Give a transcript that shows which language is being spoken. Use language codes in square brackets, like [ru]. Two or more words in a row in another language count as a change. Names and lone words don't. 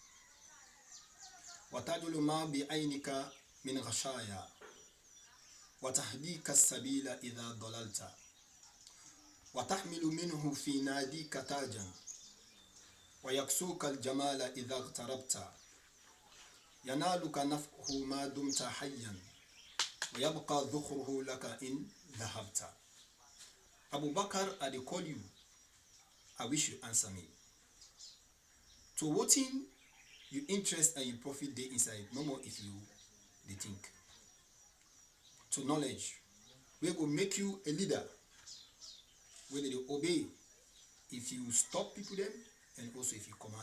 [ar] وتجلو ما بعينك من غشاء وتهديك السبيل إذا ضللت وتحمل منه في ناديك تاجا ويكسوك الجمال إذا اغتربت ينالك نفعه ما دمت حيا ويبقى ذخره لك إن ذهبت. Abu Bakr, [pcm] I dey call you, I wish you answer me. To wetin you interest and you profit dey inside, no more if you dey think. To knowledge wey go make you a leader wey dey obey if you stop people dem and also if you command.